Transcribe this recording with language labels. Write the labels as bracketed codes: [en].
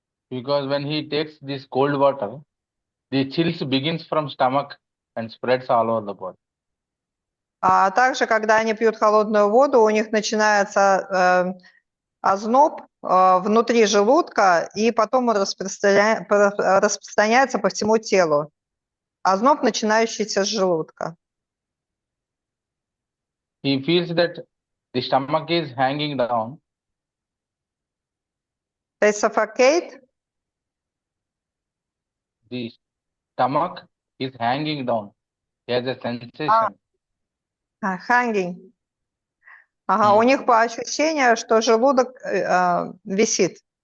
[en] because when he takes this cold water, the chills begins from stomach and spreads all over the body. [ru] А также, когда они пьют холодную воду, у них начинается озноб внутри желудка, и потом он распространяется по всему телу. Озноб, начинающийся с желудка. [en] He feels that the stomach is hanging down. They suffocate. The stomach is hanging down. He has a sensation. Hanging. [ru] Ага, у них по ощущению, что желудок висит.